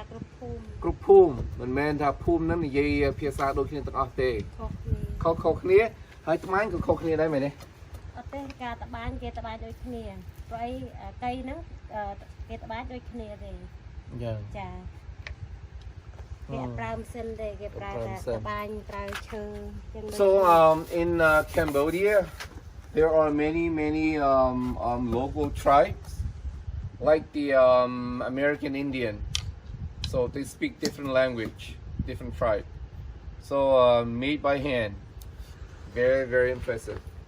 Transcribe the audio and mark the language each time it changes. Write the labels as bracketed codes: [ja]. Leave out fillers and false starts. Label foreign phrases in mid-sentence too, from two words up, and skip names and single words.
[km] គ្រប់ភូមិមិនមែនថាភូមិហ្នឹងនិយាយភាសាដូចគ្នាទាំងអស់ទេខុសគ្នាហើយត្បាញក៏ខុសគ្នាដែរមែនទេ អត់ទេការត្បាញគេត្បាញដូចគ្នាព្រោះអីកៃហ្នឹងគេត្បាញដូចគ្នាទេចាគេអត់ប្រើម៉ាស៊ីនទេគេប្រើតែត្បាញប្រើឈើចឹង [en] So in Cambodia there are many local tribes like the American Indian. So they speak different language, different tribe. So made by hand. Very impressive.